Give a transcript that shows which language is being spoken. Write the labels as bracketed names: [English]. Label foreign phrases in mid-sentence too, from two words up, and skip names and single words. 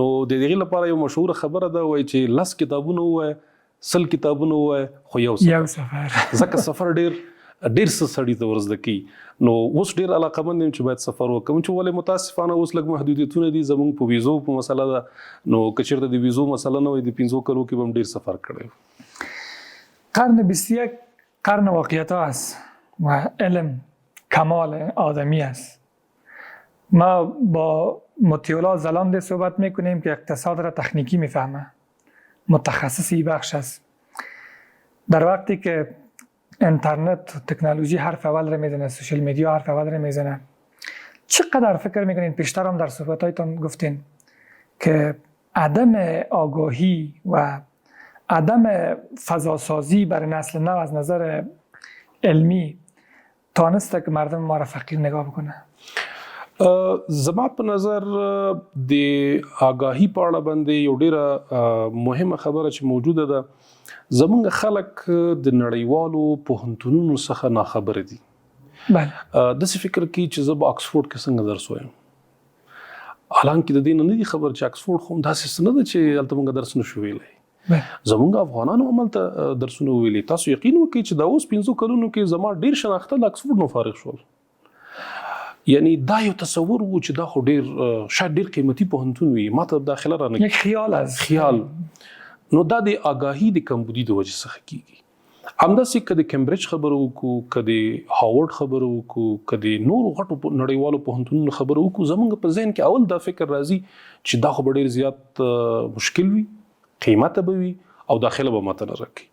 [Pashto] نو د هغې لپاره یو مشهوره خبره ده، وایي چې 10 کتابونه ووایه، 100 کتابونه ووایه، خو یو سفر. ځکه سفر ډېر څه سړي ته ورزده کوي. نو اوس ډېر علاقمند یم چې باید سفر وکړم، چې ولې متاسفانه اوس لږ محدودیتونه دي زموږ په ویزو په مسله ده. نو که چېرته د ویزو مسله نه وای د 5 کلو کې به هم ډېر سفر کړی. [Persian] قرن 21 قرن واقعیت ها است و علم کمال آدمی است. ما با مطیع زلاند صحبت میکنیم که اقتصاد را تکنیکی میفهمه، متخصص این بخش است. در وقتی که اینترنت و تکنولوژی حرف اول را میزنه، [English] social media [Persian] حرف اول را میزنه، چقدر فکر میکنین، پیشتر هم در صحبتایتان گفتین که عدم آگاهی و عدم فضاسازی برای نسل نو از نظر علمی تانسته که مردم ما را فقیر نگاه بکنه؟ [Pashto] زما په نظر د آگاهی په اړه باندې یو ډیره مهمه خبره چې موجوده ده، زمونږ خلک د نړیوالو پوهنتونونو څخه ناخبره دي. داسې فکر کوي چې زه به آکسفورډ کې څنګه درس وایم، حالانکه د دې نه دي خبر چې آکسفورډ خو داسې څه نه ده چې هلته موږ درس نشو ویلی. زمونږ افغانانو هملته درسونه ویلي. تاسو یقین وکړئ چې دا اوس 5 کلونو کې زما ډېر شناخته له آکسفورډ نه فارغ شول. یعنی دا یو تصور و چې دا خو شاید ډېر قیمتي پوهنتون وي، ما ته داخله رانه [Persian] یک خیال است. خیال. [Pashto] نو دا د آگاهی د کمبودي د وجې څخه کیږي. همداسې که د کمبریج خبره وکړو، که د هاورډ خبره وکړو، که د نورو غټو نړیوالو پوهنتونونو خبره وکړو، زموږ په ذهن کې اول دا فکر راځي چې دا خو به ډېر زیات مشکل وي، قیمته به وي او داخله به ماته نه راکوي.